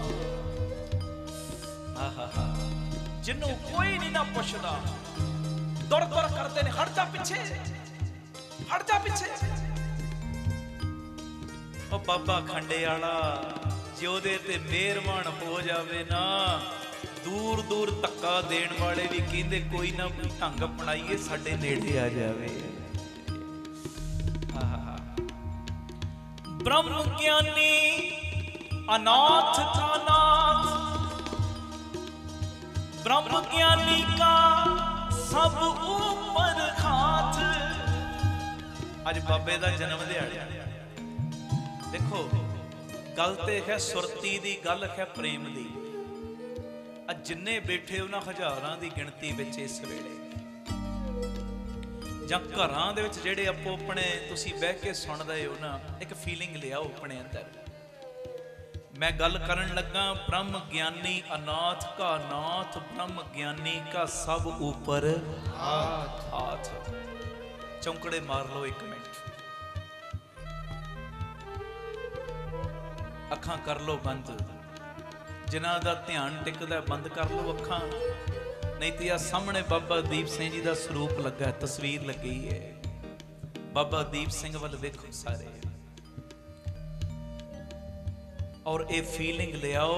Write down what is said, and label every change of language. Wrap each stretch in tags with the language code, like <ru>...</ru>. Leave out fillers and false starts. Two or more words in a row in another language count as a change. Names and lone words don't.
<pa>ਆਹਾ, ਜਿਹਨੂੰ ਕੋਈ ਨਹੀਂ ਨਾ ਪੁੱਛਦਾ, ਦੁਰ ਦੁਰ ਕਰਦੇ ਨੇ, ਹਟ ਜਾ ਪਿੱਛੇ, ਹਟ ਜਾ ਪਿੱਛੇ। ਉਹ ਬਾਬਾ ਖੰਡੇ ਵਾਲਾ ਜੇ ਉਹਦੇ ਤੇ ਮਿਹਰਬਾਨ ਹੋ ਜਾਵੇ ਨਾ, ਦੂਰ ਦੂਰ ਧੱਕਾ ਦੇਣ ਵਾਲੇ ਵੀ ਕਹਿੰਦੇ ਕੋਈ ਨਾ ਕੋਈ ਢੰਗ ਅਪਣਾਈਏ, ਸਾਡੇ ਨੇੜੇ ਆ ਜਾਵੇ।</pa> <hi>ब्रह्म ज्ञानी अनाथ का नाथ, ब्रह्म ज्ञानी का सब ऊपर हाथ।</hi> <pa>ਅੱਜ ਬਾਬੇ ਕਾ ਜਨਮ ਦਿਹਾੜਾ। ਦੇਖੋ ਗੱਲ ਤੇ ਹੈ ਸੁਰਤੀ ਦੀ, ਗੱਲ ਹੈ ਪ੍ਰੇਮ ਦੀ। ਅੱਜ ਜਿੰਨੇ ਬੈਠੇ ਉਨ੍ਹਾਂ ਹਜ਼ਾਰਾਂ ਦੀ ਗਿਣਤੀ ਵਿੱਚ ਇਸ ਵੇਲੇ ਜਾਂ ਘਰਾਂ ਦੇ ਵਿੱਚ ਜਿਹੜੇ ਆਪੋ ਆਪਣੇ ਤੁਸੀਂ ਬਹਿ ਕੇ ਸੁਣਦੇ ਹੋ ਨਾ, ਇੱਕ ਫੀਲਿੰਗ ਲਿਆਓ ਆਪਣੇ ਅੰਦਰ। ਮੈਂ ਗੱਲ ਕਰਨ ਲੱਗਾ</pa> <hi>ब्रह्म ज्ञानी अनाथ का नाथ, ब्रह्म ज्ञानी का सब ऊपर हाथ।</hi> <pa>ਚੌਂਕੜੇ ਮਾਰ ਲਓ ਏਕ ਮਿੰਟ, ਅੱਖਾਂ ਕਰ ਲਓ ਬੰਦ, ਜਿਨ੍ਹਾਂ ਦਾ ਧਿਆਨ ਟਿਕਦਾ ਬੰਦ ਕਰ ਲਓ ਅੱਖਾਂ, ਨਹੀਂ ਤੋ ਯਾਰ ਸਾਹਮਣੇ ਬਾਬਾ ਦੀਪ ਸਿੰਘ ਜੀ ਕਾ ਸਰੂਪ ਲੱਗਾ, ਤਸਵੀਰ ਲੱਗੀ ਹੈ। ਬਾਬਾ ਦੀਪ ਸਿੰਘ ਵੱਲ ਵੇਖੋ ਸਾਰੇ, ਔਰ ਯੇ ਫੀਲਿੰਗ ਲਿਆਓ।</pa>